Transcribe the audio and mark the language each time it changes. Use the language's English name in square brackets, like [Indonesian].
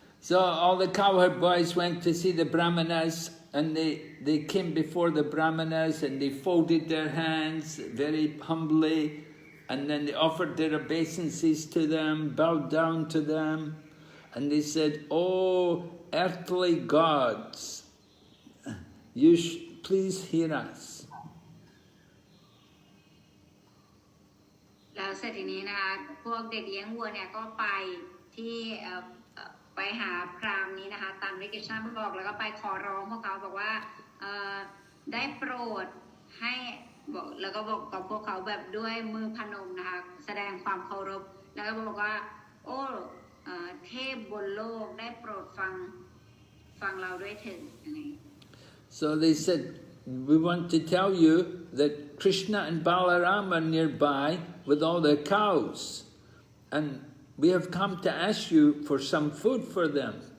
[English] So all the cowherd boys went to see the Brāhmaṇas, and they came before the Brāhmaṇas and they folded their hands very humbly, and then they offered their obeisances to them, bowed down to them, and they said, "Oh, earthly gods, you please hear us." [Thai] แล้วเสร็จทีนี้นะคะพวกเด็กเลี้ยงวัวเนี่ยก็ไปที่ไปหาพราหมณ์นี้นะคะตามที่กฤษณะบอกแล้วก็ไปขอร้องพวกเขาบอกว่าได้โปรดให้บอกแล้วก็บอกกับพวกเขาแบบด้วยมือพนมนะคะแสดงความเคารพแล้วก็บอกว่าโอ้เทพบนโลกได้โปรดฟังเราด้วยเถิดอะไร [English] So they said, we want to tell you that Krishna and Balaram are nearby with all their cows, and we have come to ask you for some food for them.